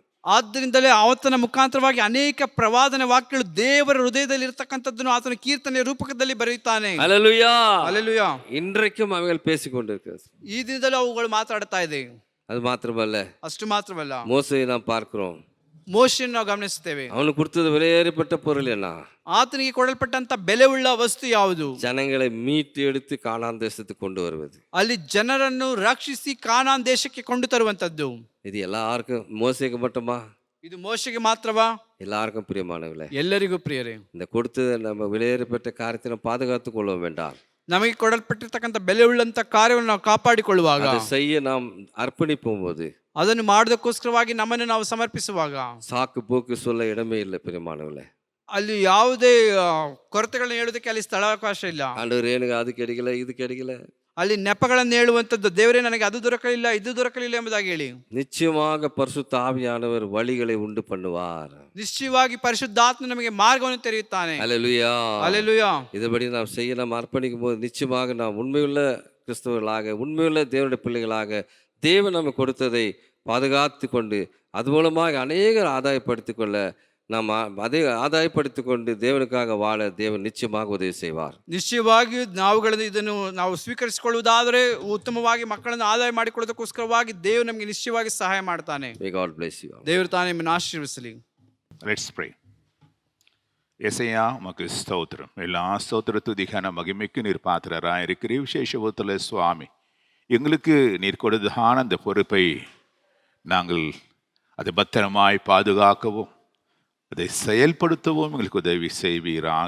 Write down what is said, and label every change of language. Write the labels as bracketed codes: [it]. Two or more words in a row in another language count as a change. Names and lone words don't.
[kn] ಆದ್ದರಿಂದಲೇ ಆತನ ಮುಖಾಂತರವಾಗಿ ಅನೇಕ ಪ್ರವಾದನ ವಾಕ್ಯಗಳು ದೇವರ ಹೃದಯದಲ್ಲಿ ಇರತಕ್ಕಂಥದ್ದನ್ನು ಆತನ ಕೀರ್ತನೆಯ ರೂಪಕದಲ್ಲಿ ಬರೆಯುತ್ತಾನೆ. ಹಲ್ಲೆಲೂಯಾ. ಹಲ್ಲೆಲೂಯಾ. [ta] இன்றைக்கும் அவைகள் பேசிக்கொண்டிருக்கிறது. [kn] ಈ ದಿನದಲ್ಲಿ ಅವುಗಳು ಮಾತಾಡ್ತಾ ಇದೆ. [ta] அது மாத்திரமல்ல, [kn] ಅಷ್ಟು ಮಾತ್ರವಲ್ಲ, [ta] மோசேயை நாம் பார்க்கிறோம். [kn] ಮೋಶೆಯನ್ನು ನಾವು ಗಮನಿಸುತ್ತೇವೆ. [ta] அவனுக்கு கொடுத்தது விலையேறப்பட்ட பொருள் என்ன? [kn] ಆತನಿಗೆ ಕೊಡಲ್ಪಟ್ಟಂತ ಬೆಲೆ ಉಳ್ಳ ವಸ್ತು ಯಾವುದು? [ta] ஜனங்களை மீட்டு எடுத்து கானான் தேசத்துக்கு கொண்டு வருவது. [kn] ಅಲ್ಲಿ ಜನರನ್ನು ರಕ್ಷಿಸಿ ಕಾನಾನ್ ದೇಶಕ್ಕೆ ಕೊಂಡು ತರುವಂತದ್ದು. [ta] இது எல்லாருக்கும், மோசேக்கு மட்டுமா? [kn] ಇದು ಮೋಶೆಗೆ ಮಾತ್ರವಾ? [ta] எல்லாருக்கும் பிரியமானவர்களே, [kn] ಎಲ್ಲರಿಗೂ ಪ್ರಿಯರೇ. [ta] இந்த கொடுத்தது நம்ம விலையேறப்பட்ட காரியத்தை நாம் பாதுகாத்துக் கொள்ள வேண்டாம். [kn] ನಮಗೆ ಕೊಡಲ್ಪಟ್ಟಿರ್ತಕ್ಕಂಥ ಬೆಲೆ ಉಳ್ಳಂತ ಕಾರ್ಯವನ್ನು ನಾವು ಕಾಪಾಡಿಕೊಳ್ಳುವಾಗ, [ta] அதை செய்ய நாம் அர்ப்பணிப்போம் போது, [kn] ಅದನ್ನು ಮಾಡೋದಕ್ಕೋಸ್ಕರವಾಗಿ ನಮ್ಮನ್ನು ನಾವು ಸಮರ್ಪಿಸುವಾಗ [ta] சாக்கு போக்கு சொல்ல இடமே இல்லை பிரியமானவர்களே. [kn] ಅಲ್ಲಿ ಯಾವುದೇ ಕೊರತೆಗಳನ್ನ ಹೇಳೋದಕ್ಕೆ ಅಲ್ಲಿ ಸ್ಥಳಾವಕಾಶ ಇಲ್ಲ. [ta] ஆண்டவர் எனக்கு அது கிடைக்கல இது கிடைக்கல. [kn] ಅಲ್ಲಿ ನೆಪಗಳನ್ನು ಹೇಳುವಂಥದ್ದು, ದೇವರೇ ನನಗೆ ಅದು ದೊರಕಲಿಲ್ಲ ಇದು ದೊರಕಲಿಲ್ಲ ಎಂಬುದಾಗಿ ಹೇಳಿ. [ta] நிச்சயமாக பரிசுத்த ஆவியானவர் வழிகளை உண்டு பண்ணுவார். [kn] ನಿಶ್ಚಯವಾಗಿ ಪರಿಶುದ್ಧಾತ್ಮ ನಮಗೆ ಮಾರ್ಗವನ್ನು ತೆರೆಯುತ್ತಾನೆ. [ta] அல்லேலூயா. [kn] ಹಲ್ಲೆಲೂಯಾ. [ta] இதுபடி நாம் செய்ய நாம் அர்ப்பணிக்கும் போது நிச்சயமாக நாம் உண்மையுள்ள கிறிஸ்தவர்களாக உண்மையுள்ள தேவனுடைய பிள்ளைகளாக தேவன் நமக்கு கொடுத்ததை பாதுகாத்து கொண்டு அது மூலமாக அநேகர் ஆதாயப்படுத்திக் கொள்ள நாம் அதை ஆதாயப்படுத்திக் கொண்டு தேவனுக்காக வாழ தேவன் நிச்சயமாக உதவி செய்வார். [kn] ನಿಶ್ಚಯವಾಗಿ ನಾವುಗಳನ್ನು ಇದನ್ನು ನಾವು ಸ್ವೀಕರಿಸಿಕೊಳ್ಳುವುದಾದರೆ ಉತ್ತಮವಾಗಿ ಮಕ್ಕಳನ್ನು ಆದಾಯ ಮಾಡಿಕೊಳ್ಳೋದಕ್ಕೋಸ್ಕರವಾಗಿ ದೇವರು ನಮಗೆ ನಿಶ್ಚಯವಾಗಿ ಸಹಾಯ ಮಾಡ್ತಾನೆ. [en] May God bless you. [kn] ದೇವರು ತಾನೇ ನಿಮ್ಮನ್ನು ಆಶೀರ್ವದಿಸಲಿ. [en] let's pray. [ta] எசையா உமக்கு ஸ்தோத்திரம். எல்லா ஸ்தோத்திரத்துதிக்கான மகிமைக்கு நீர் பாத்திரராக இருக்கிற விசேஷத்தில் சுவாமி, எங்களுக்கு நீர் கொடுத்தான அந்த பொறுப்பை நாங்கள் அதை பத்திரமாய் பாதுகாக்கவும் அதை செயல்படுத்தவும் எங்களுக்கு உதவி செய்வீராக.